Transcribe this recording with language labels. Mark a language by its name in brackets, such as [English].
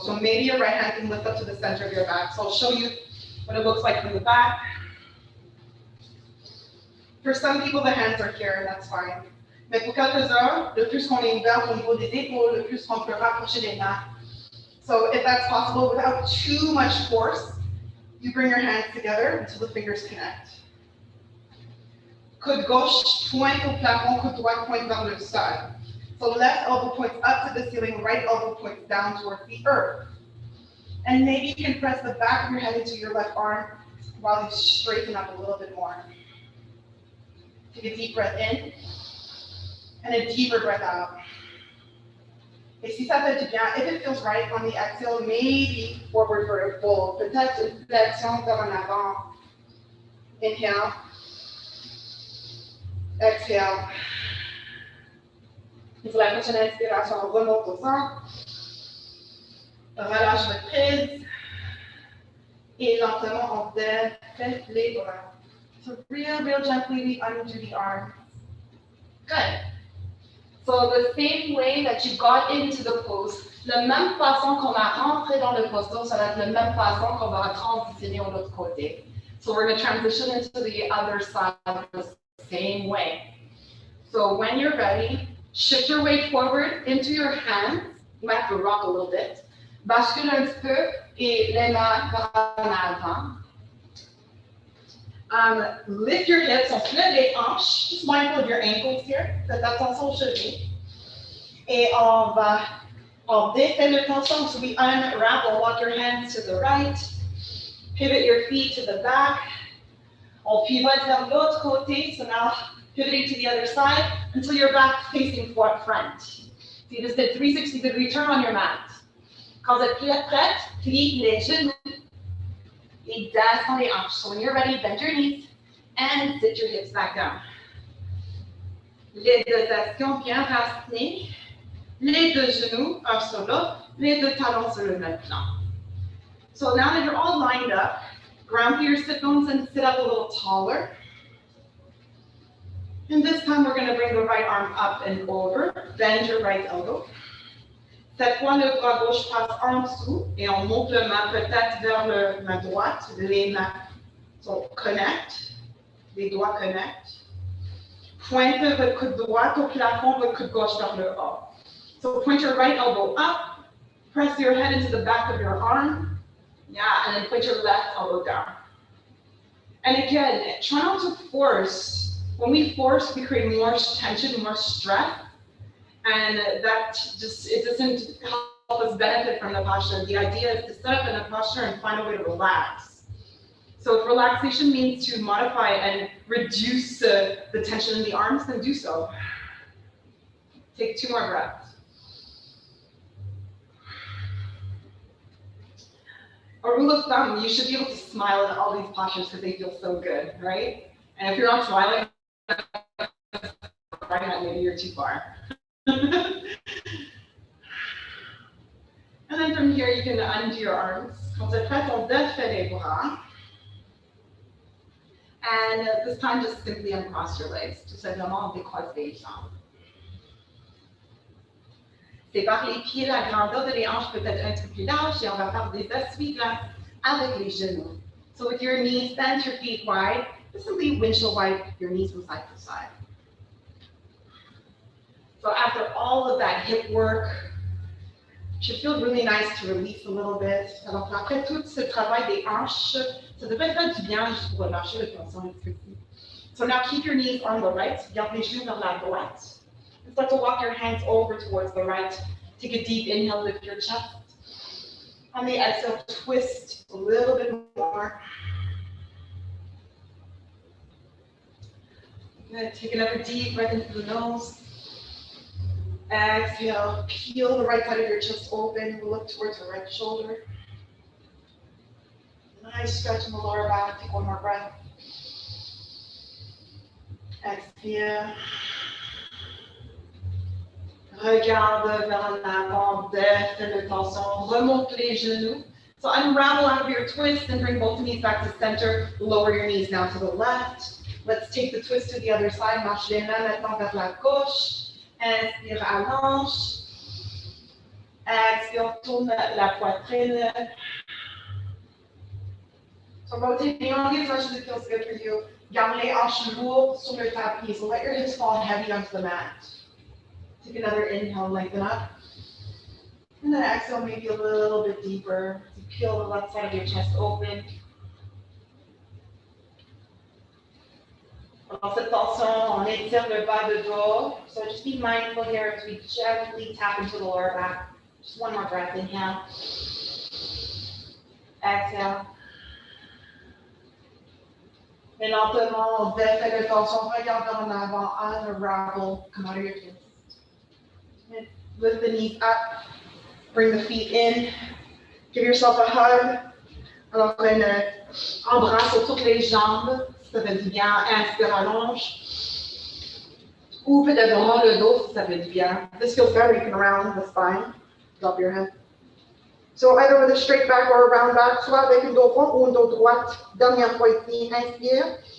[English] So maybe your right hand can lift up to the center of your back. So I'll show you what it looks like from the back. For some people, the hands are here, and that's fine. [French] Mais pour quelques-uns, le plus qu'on est ouvert au niveau des épaules, le plus qu'on peut rapprocher les mains. [English] So if that's possible, without too much force, you bring your hands together until the fingers connect. [French] Coude gauche pointe au plafond, coude droite pointe vers le sol. [English] So left elbow points up to the ceiling, right elbow points down towards the earth. And maybe you can press the back of your head into your left arm while you straighten up a little bit more. Take a deep breath in and a deeper breath out. [French] Et si ça fait du bien, [English] if it feels right on the exhale, maybe forward for a fold. [French] Peut-être une flexion vers en avant. [English] Inhale. Exhale. [French] Et pour la prochaine inspiration, on remonte au centre. Relâche votre prise. Et lentement, on défait les bras. [English] So real gently, we undo the arms. Good. So the same way that you got into the pose, [French] la même façon qu'on a rentré dans le posto, ça va être la même façon qu'on va transitionner de l'autre côté. [English] So we're going to transition into the other side the same way. So when you're ready, shift your weight forward into your hands. You might have to rock a little bit. [French] Bascule un petit peu et les mains vers en avant. [English] Lift your hips, [French] on soulève les hanches. [English] Just mindful of your ankles here. [French] Faites attention aux chevilles. Et on défait le tension. [English] So we unwrap, we'll walk your hands to the right. Pivot your feet to the back. [French] On pivote vers l'autre côté. [English] So now pivoting to the other side until you're back facing front. So you just did 360-degree turn on your mat. [French] Quand vous êtes prête, plie les genoux. Et descends les hanches. [English] So when you're ready, bend your knees and sit your hips back down. [French] Les deux ischions bien racinés. Les deux genoux, un sur l'autre. Les deux talons sur le même plan. [English] So now that you're all lined up, ground through your sit bones and sit up a little taller. And this time we're going to bring the right arm up and over. Bend your right elbow. [French] Cette fois, le bras gauche passe en dessous et on monte le main peut-être vers la main droite. Les mains sont connect, les doigts connect. Pointe votre coude droit au plafond, votre coude gauche vers le haut. [English] So point your right elbow up, press your head into the back of your arm. Yeah, and then point your left elbow down. And again, try not to force. When we force, we create more tension, more stress. And that just, it doesn't help us benefit from the posture. The idea is to set up in a posture and find a way to relax. So if relaxation means to modify and reduce the tension in the arms, then do so. Take 2 more breaths. A rule of thumb, you should be able to smile in all these postures because they feel so good, right? And if you're not smiling, maybe you're too far. And then from here, you can undo your arms. [French] Quand tu es prête, on défait les bras. [English] And this time, just simply uncross your legs. [French] Tout simplement, on décroise les jambes. Sépare les pieds, la grandeur de les hanches peut être un petit peu plus large et on va faire des essuie-glaces avec les genoux. [English] So with your knees, bend your feet wide. Just simply windshield wipe your knees from side to side. So after all of that hip work, it should feel really nice to release a little bit. [French] Alors après tout ce travail des hanches, ça devrait faire du bien juste pour relâcher le tension un petit peu. [English] So now keep your knees on the right, [French] garde les genoux vers la droite. [English] And start to walk your hands over towards the right. Take a deep inhale, lift your chest. On the exhale, twist a little bit more. Good. Take another deep breath in through the nose. Exhale, peel the right side of your chest open. We'll look towards the right shoulder. Nice stretch in the lower back. Take 1 more breath. Exhale. [French] Regarde vers l'avant, défais le torsion, remonte les genoux. [English] So unravel out of your twist and bring both knees back to center. Lower your knees now to the left. Let's take the twist to the other side. [French] Marche les mains maintenant vers la gauche. Inspire, allonge. Expire, tourne la poitrine. [English] So rotating on as much as it feels good for you. [French] Garde les hanches lourdes sur le tapis. [English] So let your hips fall heavy onto the mat. Take another inhale, lengthen up. And then exhale, maybe a little bit deeper. So peel the left side of your chest open. [French] Dans cette tension, on étire le bas de dos. [English] So just be mindful here as we gently tap into the lower back. Just 1 more breath, inhale. Exhale. [French] Et lentement, on défait le torsion, regarde en avant, [English] unravel, come out of your twist. Lift the knees up, bring the feet in, give yourself a hug. [French] Alors, embrasse autour des jambes, ça fait du bien. Inspire, allonge. Ou peut-être vraiment le dos, si ça fait du bien. [English] This feels better, you can round the spine, drop your head. So either with a straight back or a round back, [French] soit avec un dos rond ou un dos droite. Dernière fois ici, inspire.